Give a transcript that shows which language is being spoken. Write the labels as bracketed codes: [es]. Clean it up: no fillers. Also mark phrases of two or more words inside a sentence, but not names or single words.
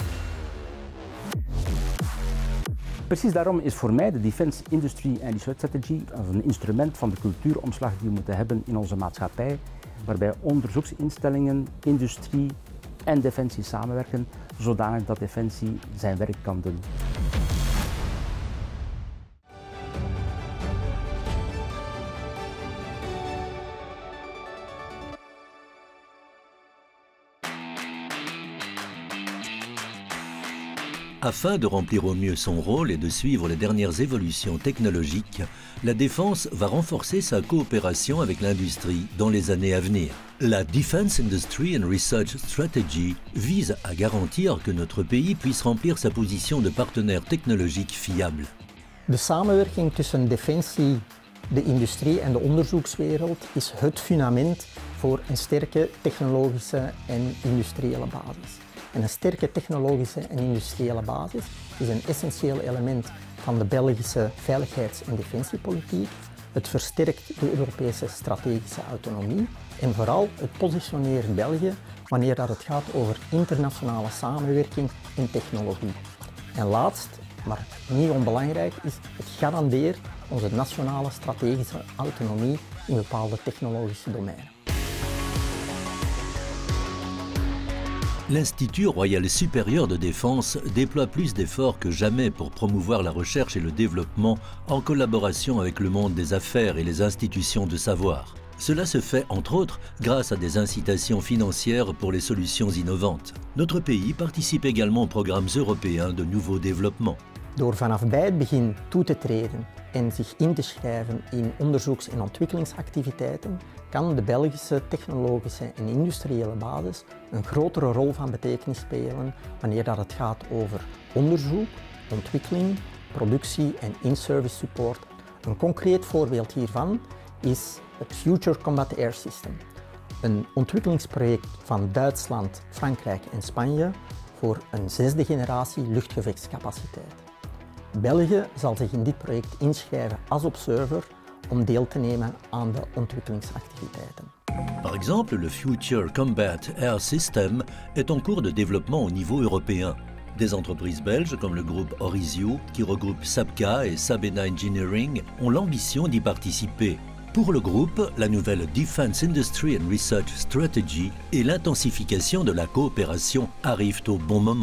[nl] Precies daarom is voor mij de Defense Industry and Research Strategy als een instrument van de cultuuromslag die we moeten hebben in onze maatschappij, waarbij onderzoeksinstellingen, industrie en defensie samenwerken, zodanig dat defensie zijn werk kan doen. [fr] Afin de remplir au mieux son rôle et de suivre les dernières évolutions technologiques, la défense va renforcer sa coopération avec l'industrie dans les années à venir. La Defense Industry and Research Strategy vise à garantir que notre pays puisse remplir sa position de partenaire technologique fiable. [nl] De samenwerking tussen defensie, de industrie en de onderzoekswereld is het fundament voor een sterke technologische en industriële basis. En een sterke technologische en industriële basis is een essentieel element van de Belgische veiligheids- en defensiepolitiek. Het versterkt de Europese strategische autonomie en vooral het positioneert België wanneer het gaat over internationale samenwerking en technologie. En laatst, maar niet onbelangrijk, is het garandeert onze nationale strategische autonomie in bepaalde technologische domeinen. [fr] L'Institut Royal Supérieur de Défense déploie plus d'efforts que jamais pour promouvoir la recherche et le développement en collaboration avec le monde des affaires et les institutions de savoir. Cela se fait entre autres grâce à des incitations financières pour les solutions innovantes. Notre pays participe également aux programmes européens de nouveau développement. [nl] Door vanaf bij het begin toe te treden en zich in te schrijven in onderzoeks- en ontwikkelingsactiviteiten, kan de Belgische technologische en industriële basis een grotere rol van betekenis spelen wanneer het gaat over onderzoek, ontwikkeling, productie en [en] in-service support. [nl] Een concreet voorbeeld hiervan is het Future Combat Air System, een ontwikkelingsproject van Duitsland, Frankrijk en Spanje voor een 6e generatie luchtgevechtscapaciteit. België zal zich in dit project inschrijven als observer om deel te nemen aan de ontwikkelingsactiviteiten. [fr] Par exemple, le Future Combat Air System est en cours de développement au niveau européen. Des entreprises belges comme le groupe Orizio, qui regroupe Sapka et Sabena Engineering, ont l'ambition d'y participer. Pour le groupe, la nouvelle Defense Industry and Research Strategy et l'intensification de la coopération arrivent au bon moment.